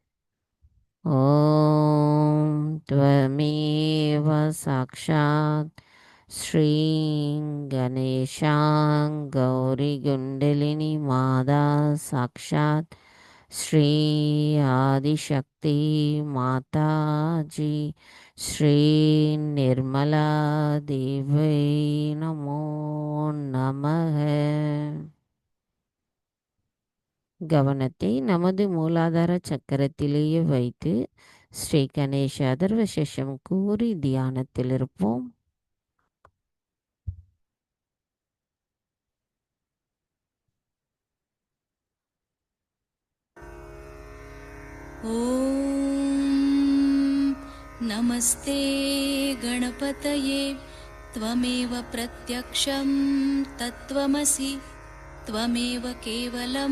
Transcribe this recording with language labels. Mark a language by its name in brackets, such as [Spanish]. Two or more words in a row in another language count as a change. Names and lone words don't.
[Sanskrit] ॐ त्वमेव साक्षात् श्री गणेश गौरी कुण्डलिनी माता साक्षात् श्री आदिशक्ति माताजी श्री निर्मला देव्यै नमो नमः. [Tamil] கவனத்தை நமது மூலாதார சக்கரத்திலேயே வைத்து ஸ்ரீ கணேஷ அதர்வசேஷம் கூறி தியானத்தில் இருப்போம். [Sanskrit] ॐ नमस्ते गणपतये त्वमेव प्रत्यक्षं तत्त्वमसि त्वमेव केवलं